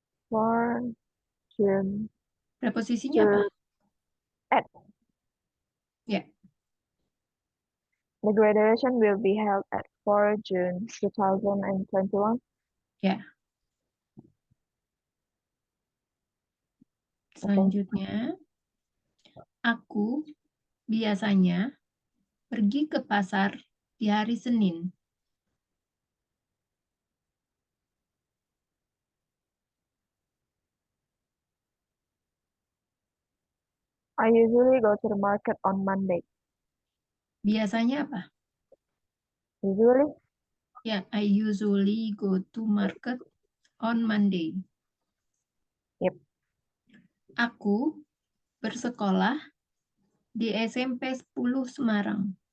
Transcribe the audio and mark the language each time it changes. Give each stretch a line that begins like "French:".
English: For June
Indonesian: Preposisinya apa?
English: at.
Indonesian: Ya,
English: The graduation will be held at 4 June 2021.
Indonesian: ya. Selanjutnya, aku biasanya pergi ke pasar di hari Senin.
English: I usually go to the market on Monday.
Indonesian: Biasanya apa?
English: Usually, Ya, I usually go to market on Monday. yep.
Indonesian: Aku bersekolah di SMP 10 Semarang.